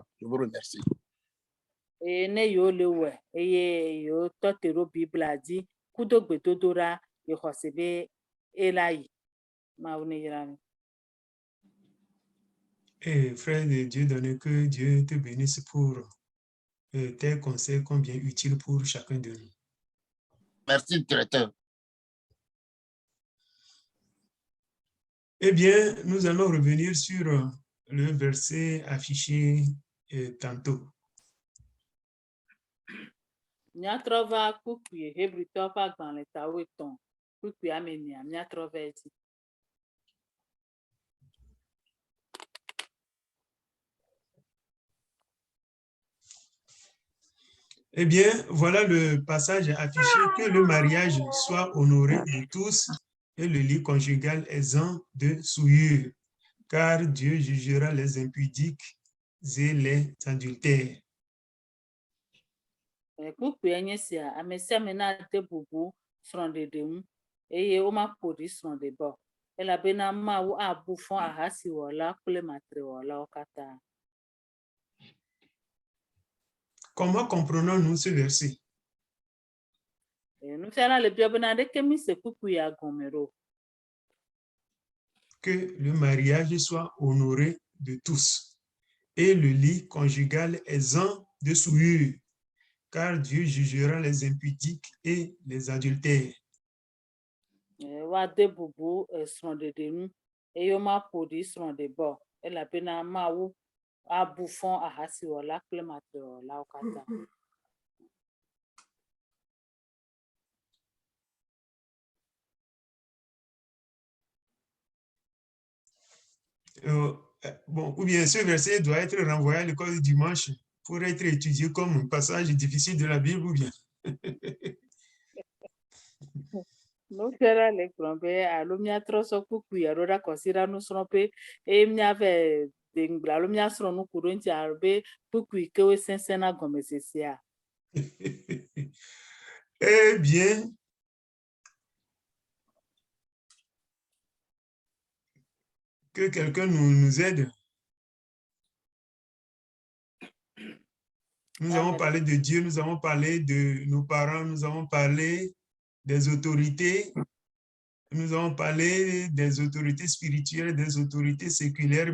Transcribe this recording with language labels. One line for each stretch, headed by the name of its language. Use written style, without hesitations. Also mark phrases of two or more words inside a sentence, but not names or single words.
French: Je vous remercie. Ne yo lewe eye yo totero bibla di kudo gbedodora yo hosebe elai ma une yirami. Et frère de Dieu, donne que Dieu te bénisse pour tes conseils combien utiles pour chacun de nous. Merci, directeur. Eh bien, nous allons revenir sur le verset affiché tantôt.
Ewe: Míatrɔ va kpukpui Hebritɔ ƒe agbalẽ tawo etɔ̃ kpukpui ame enia míatrɔ va edzi.
French: Eh bien, voilà le passage affiché, que le mariage soit honoré de tous et le lit conjugal exempt de souillure, car Dieu jugera les impudiques et les adultères.
Ewe: Kpukpui nye sia, ame sia ame nade bubu srɔ̃ɖeɖe ŋu eye womaƒo ɖi srɔ̃ɖebɔ elabena Mawu abu fɔ ahasiwɔla kple matrewɔlawo katã.
French: Comment comprenons-nous ce verset?
Ewe: Nufiala le bia bena ɖeke mise kpukpui ya gɔme ɖo.
French: Que le mariage soit honoré de tous et le lit conjugal exempt de souillure, car Dieu jugera les impudiques et les adultères.
Ewe: Woade bubu srɔ̃ɖeɖe ŋu eye womaƒo ɖi srɔ̃ɖebɔ elabena Mawu abu fɔ ahasiwɔla kple matrewɔlawo katã.
French: Bon, ou bien ce verset doit être renvoyé à l'école du dimanche pour être étudié comme un passage difficile de la Bible ou bien?
Ewe: Nufiala le gblɔm be alo míatrɔ sɔ kpukpui alo ɖakɔsi ɖa nusrɔ̃ƒe eye míave de ŋgble alo míasrɔ̃ nuku ɖe ŋuti alo be kpukpui ke wo sesẽna gɔmesesea.
French: Eh bien, que quelqu'un nous aide. Nous avons parlé de Dieu, nous avons parlé de nos parents, nous avons parlé des autorités, nous avons parlé des autorités spirituelles, des autorités séculaires.